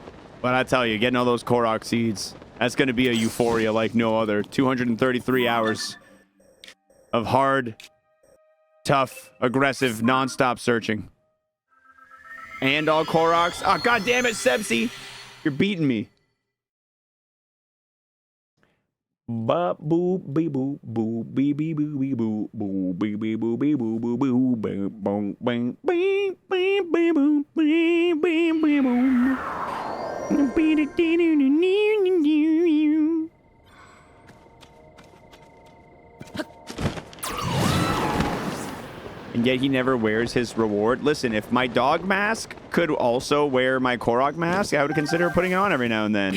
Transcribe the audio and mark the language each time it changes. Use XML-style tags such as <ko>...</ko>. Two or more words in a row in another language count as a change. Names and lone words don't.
<en>But I tell you, getting all those Korok seeds, that's going to be a euphoria like no other. 233 hours of hard, tough, aggressive, non-stop searching. And all Koroks. Oh, God damn it, Sebsy. You're beating me. Ba boo bee boo boo bee bee boo bee boo boo bee bee boo bee boo boo boo bang bang bang bee bee bee boo bee bee bee boo. And yet he never wears his reward. Listen, if my dog mask could also wear my Korok mask, I would consider putting it on every now and then.</en>